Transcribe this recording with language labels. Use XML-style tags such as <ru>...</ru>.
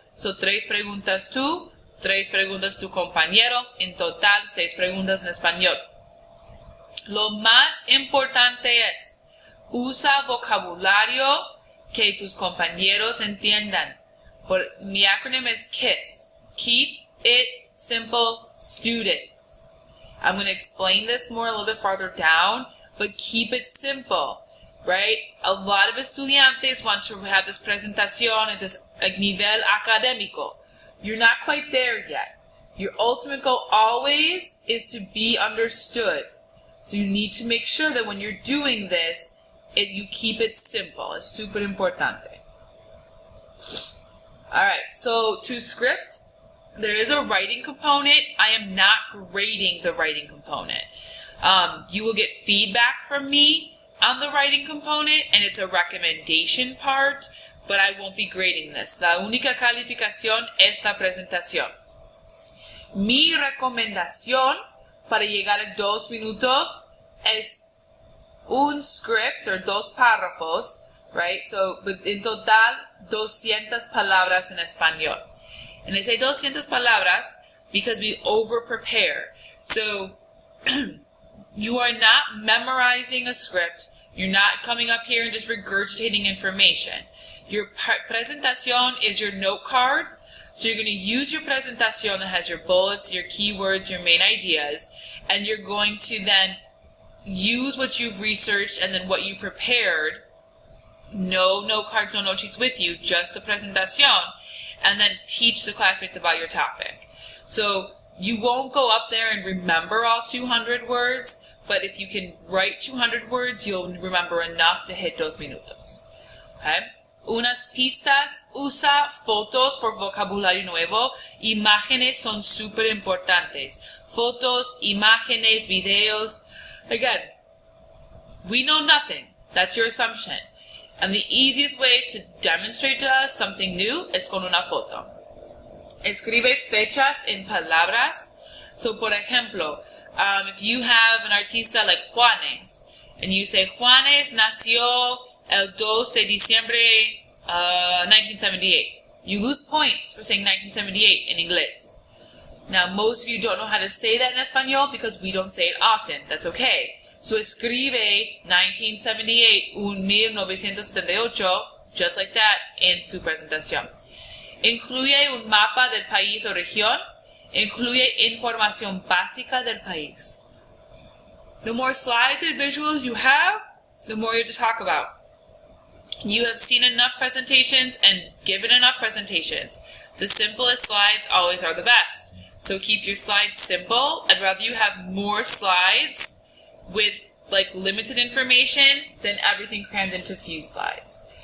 <es>So 3 preguntas tú, 3 preguntas tu compañero. En total, 6 preguntas en español. Lo más importante es, usa vocabulario que tus compañeros entiendan.</es> <en>Mi acronym is KISS. Keep it simple, students. I'm going to explain this more a little bit farther down, but keep it simple, right? A lot of estudiantes want to have this presentación at this</en> <es>nivel académico.</es> <en>You're not quite there yet. Your ultimate goal always is to be understood. So you need to make sure that when you're doing this, you keep it simple. It's super importante. Alright, so to script, there is a writing component. I am not grading the writing component. You will get feedback from me on the writing component, and it's a recommendation part, but I won't be grading this.</en> <es>La única calificación es la presentación. Mi recomendación para llegar a 2 minutos es un script, o 2 párrafos, right? So, en total, 200 palabras en español.</es> <en>And I say 200 palabras because we over-prepare. So, you are not memorizing a script. You're not coming up here and just regurgitating information. Your presentación is your note card. So you're going to use your presentación that has your bullets, your keywords, your main ideas, and you're going to then use what you've researched and then what you prepared. No note cards, no note sheets with you, just the presentación, and then teach the classmates about your topic. So you won't go up there and remember all 200 words, but if you can write 200 words, you'll remember enough to hit 2 minutos. Okay?</en> <es>Unas pistas, usa fotos por vocabulario nuevo. Imágenes son súper importantes.</es> <en>Fotos, imágenes, videos. Again, we know nothing. That's your assumption. And the easiest way to demonstrate to us something new</en> <es>es con una foto. Escribe fechas en palabras.</es> <en>So,</en> <es>por ejemplo,</es> <en>if you have an artista like Juanes, and you say,</en> <es>Juanes nació el 2 de diciembre 1978.</es> <en>You lose points for saying 1978 in English. Now, most of you don't know how to say that in Espanol because we don't say it often. That's okay. So escribe 1978, 1978, just like that in</en> <es>tu presentación. Incluye un mapa del país o región. Incluye información básica del país.</es> <en>The more slides and visuals you have, the more you have to talk about. You have seen enough presentations and given enough presentations. The simplest slides always are the best. So keep your slides simple. I'd rather you have more slides with limited information than everything crammed into few slides.</en>